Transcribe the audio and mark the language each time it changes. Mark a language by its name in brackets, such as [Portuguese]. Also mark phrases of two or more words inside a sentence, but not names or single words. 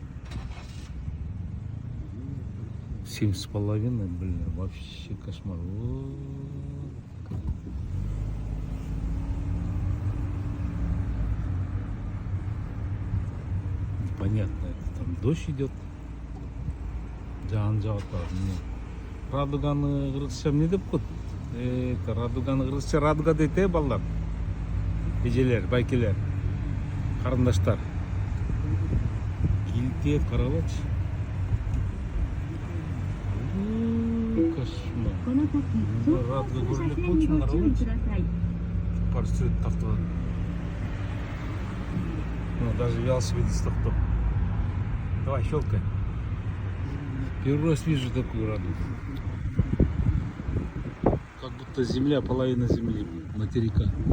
[Russian] 7,5, блин, вообще кошмар. Понятно, это там дождь идет. [Kyrgyz] Жан радуганы кыргызча эмне деп коет? Это радуганы кыргызча радуга дейт балдар. Эжелер, байкелер, карындаштар. Келтиет, каралачы. Кошмар. Радуга көрүнөт болчу, каралачы. Бар сүрөт тартып. [Russian] Даже велосипедист токтоп. Давай, щелкай. Первый раз вижу такую радугу. Как будто земля, половина земли, материка.